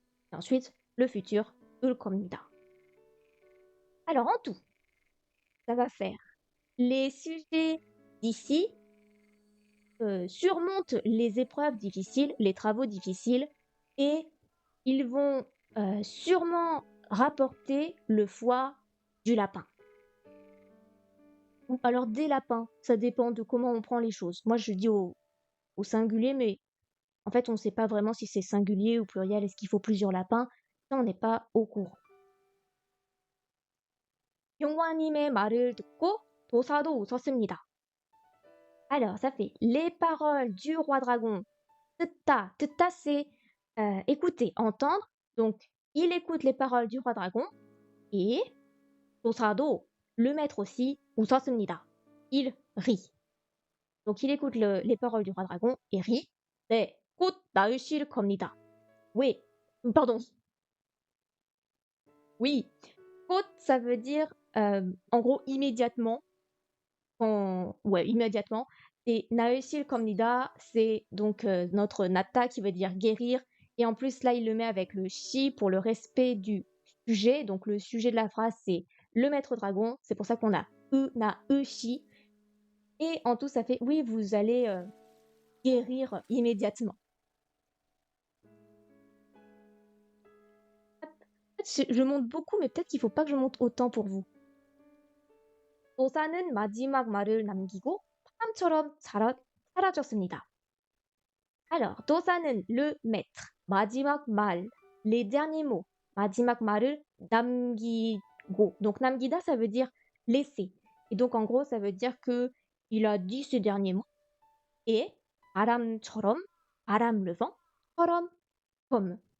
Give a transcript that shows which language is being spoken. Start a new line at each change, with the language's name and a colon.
French: Et ensuite, le futur,
Korean: 올 겁니다.
French: Alors en tout, ça va faire les sujets d'ici surmontent les épreuves difficiles, les travaux difficiles, et ils vont sûrement rapporter le foie du lapin. Ou alors des lapins, ça dépend de comment on prend les choses. Moi, je dis au singulier, mais en fait, on ne sait pas vraiment si c'est singulier ou pluriel, est-ce qu'il faut plusieurs lapins? Ça, on n'est pas au courant.
Korean: 용화님의 말을 듣고 도사도 웃었습니다.
French: Alors, ça fait les paroles du roi dragon.
Korean: 듣다, 듣다,
French: c'est écouter, entendre. Donc, il écoute les paroles du roi dragon. Et
Korean: 도사도,
French: le maître aussi,
Korean: 웃었습니다.
French: Il rit. Donc, il écoute les paroles du roi dragon et rit.
Korean: 네, 곧 나으실 겁니다.
French: Oui, pardon. Oui,
Korean: 곧,
French: ça veut dire, en gros, immédiatement. Ouais, immédiatement. Et
Korean: 나으실 겁니다,
French: c'est donc notre nata qui veut dire guérir. Et en plus, là, il le met avec le shi pour le respect du sujet. Donc, le sujet de la phrase, c'est le maître dragon. C'est pour ça qu'on a na, shi. Et en tout, ça fait oui, vous allez guérir immédiatement. En fait, je monte beaucoup, mais peut-être qu'il faut pas que je monte autant pour vous.
Korean: 도사는 마지막 말을 남기고 바람처럼 사라졌습니다.
French: Alors,
Korean: 도사는
French: le maître.
Korean: 마지막 말,
French: les derniers mots.
Korean: 마지막 말을 남기고.
French: Donc,
Korean: 남기다,
French: ça veut dire laisser. Et donc, en gros, ça veut dire que il a dit ces derniers mots. Et
Korean: 바람처럼, 바람,
French: le vent,
Korean: 처럼,
French: comme.